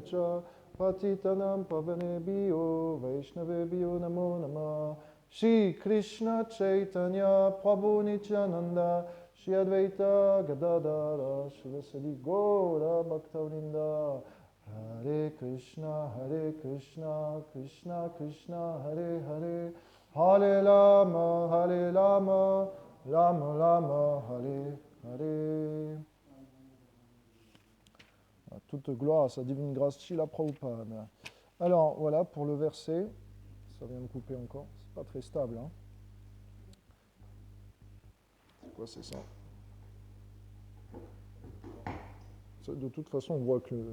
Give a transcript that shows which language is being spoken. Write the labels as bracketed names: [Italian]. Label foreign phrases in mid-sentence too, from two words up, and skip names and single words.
[Sanskrit] Cha Patitanam Pavanebhyo Vaishnavebhyo Namo Namah Shri Krishna Chaitanya Prabhu Nityananda Shri Advaita Gadadara Shivasadi Gaura Bhaktavrinda Hare Krishna Krishna Krishna Hare Hare Hare Rama Rama Rama Hare Hare. [French] Toute gloire à sa divine grâce Srila Prabhupada. Alors voilà pour le verset. Ça vient de couper encore. C'est pas très stable. Hein. C'est quoi, c'est ça? De toute façon, on voit que le...